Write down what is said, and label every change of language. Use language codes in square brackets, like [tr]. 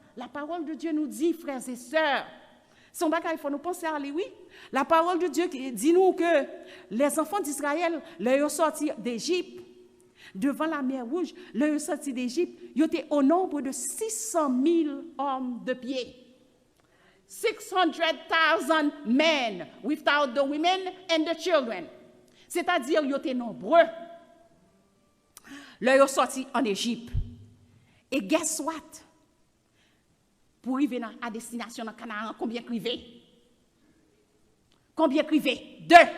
[fr] La parole de Dieu nous dit, frères et sœurs, son bagage, il faut nous penser à lui, oui. La parole de Dieu dit nous que les enfants d'Israël, leur sorti d'Égypte, devant la mer Rouge, leur sorti d'Égypte, ils étaient au nombre de 600 000 hommes de pied. [en] 600,000 men, without the women and the children. [fr] C'est-à-dire, ils étaient nombreux. Leur sorti en Égypte. Et [en] guess what? [fr] Pour arriver à destination dans Canaan, combien crivé? Combien crivé? 2.